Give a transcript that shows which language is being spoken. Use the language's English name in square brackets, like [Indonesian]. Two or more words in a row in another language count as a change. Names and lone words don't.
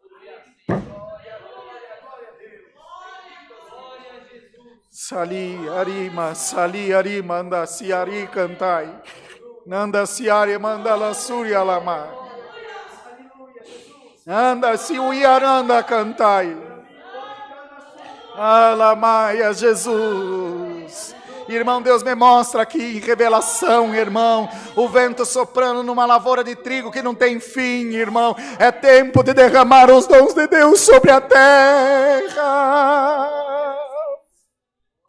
[Portuguese] Sali arima, anda si ari cantai. Nanda si ari manda la surya lama. Anda si uiaranda cantai. Alamaia, Jesus. Irmão, Deus me mostra aqui em revelação, irmão, o vento soprando numa lavoura de trigo que não tem fim, irmão. É tempo de derramar os dons de Deus sobre a terra.